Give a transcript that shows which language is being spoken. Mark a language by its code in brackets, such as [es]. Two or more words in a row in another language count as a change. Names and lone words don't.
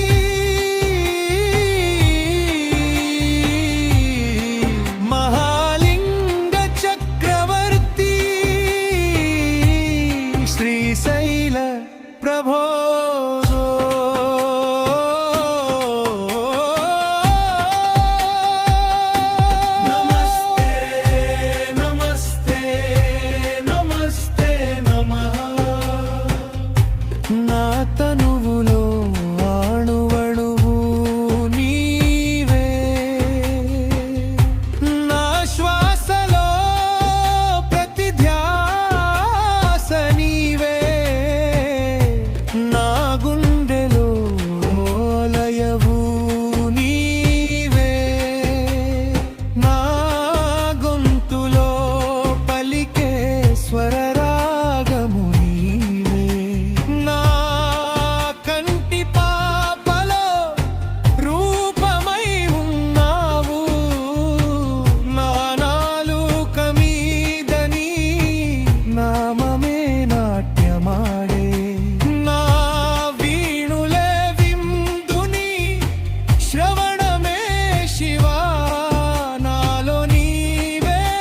[sa] महालिंग चक्रवर्ती श्रीशैल प्रभो नमस्ते नमस्ते नमस्ते नमः [te] నా తనువులో అణువణువు నీవే నా శ్వాసలో ప్రతి ధ్యాస నీవే నా గుండెలో లయవు నీవే నా गొంతులో పలికే స్వరరాగము నీవే నా కంటి పాపలో రూపమై ఉన్నావు నా నాలుక మీద నీ నామమే నాట్యమాడే నా వీణులే విందుని శ్రవణమే శివా నాలో నీవే